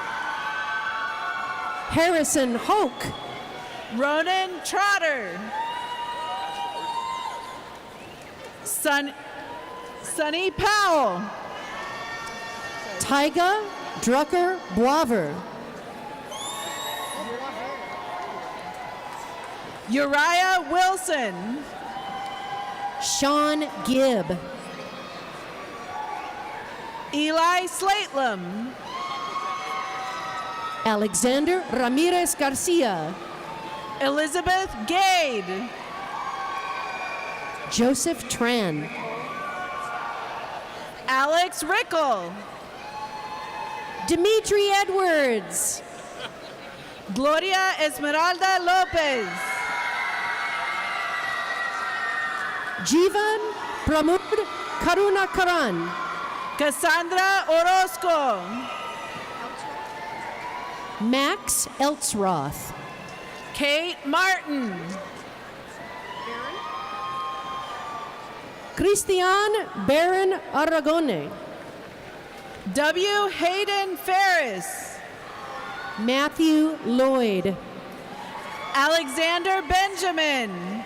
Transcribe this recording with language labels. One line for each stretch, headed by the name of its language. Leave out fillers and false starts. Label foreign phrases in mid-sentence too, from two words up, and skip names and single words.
English: Harrison Hoke. Ronan Trotter. Sunny Powell. Tyga Drucker Boaver. Uriah Wilson. Sean Gibb. Eli Slatelum. Alexander Ramirez Garcia. Elizabeth Gade. Joseph Tran. Alex Rickle. Dimitri Edwards. Gloria Esmeralda Lopez. Jivan Pramod Karuna Karan. Cassandra Orozco. Max Eltzroth. Kate Martin. Christian Baron Aragone. W. Hayden Ferris. Matthew Lloyd. Alexander Benjamin.